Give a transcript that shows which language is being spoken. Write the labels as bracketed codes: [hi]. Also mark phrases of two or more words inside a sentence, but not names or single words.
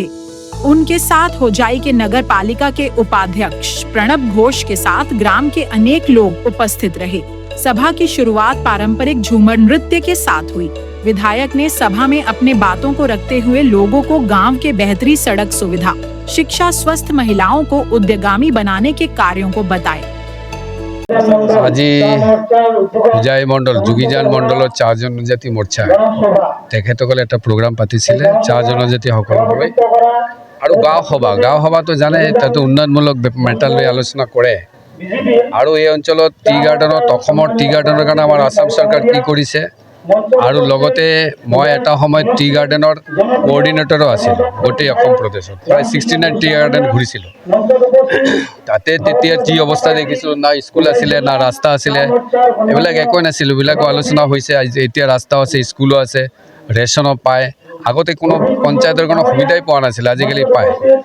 [hi] उनके साथ होजाई के नगर पालिका के उपाध्यक्ष प्रणब घोष के साथ ग्राम के अनेक लोग उपस्थित रहे। सभा की शुरुआत पारंपरिक झूमर नृत्य के साथ हुई। विधायक ने सभा में अपने बातों को रखते हुए लोगों को गांव के बेहतरी सड़क सुविधा, शिक्षा, स्वस्थ महिलाओं को उद्यगामी बनाने के कार्यों को बताए। [as] আজি পূজাই মণ্ডল যোগীজান মণ্ডলৰ 4 জনজাতি মোৰ্চা তেখেতসকলে এটা প্ৰগ্ৰাম পাতিছিলে 4 জনজাতি সকললৈ আৰু গাঁও সভাটো জানে তাতে উন্নয়নমূলক মেটাৰ লৈ আলোচনা কৰে আৰু এই অঞ্চলত টি গাৰ্ডেনত অসমৰ টি গাৰ্ডেনৰ কাৰণে আমাৰ আসাম চৰকাৰ কি কৰিছে আৰু লগতে মই এটা সময় টি গাৰ্ডেনৰ কোঅৰ্ডিনেটৰো আছিল গোটেই অসম প্ৰদেশত প্ৰায় 69 [en] tea garden [as] ঘূৰিছিলোঁ তাতে তেতিয়া কি অৱস্থা দেখিছোঁ না স্কুল আছিলে না ৰাস্তা আছিলে এইবিলাক একো নাছিল এইবিলাক আলোচনা হৈছে এতিয়া ৰাস্তা আছে স্কুলো আছে ৰেচনো পায় আগতে কোনো পঞ্চায়তৰ কোনো সুবিধাই পোৱা নাছিল আজিকালি পায়।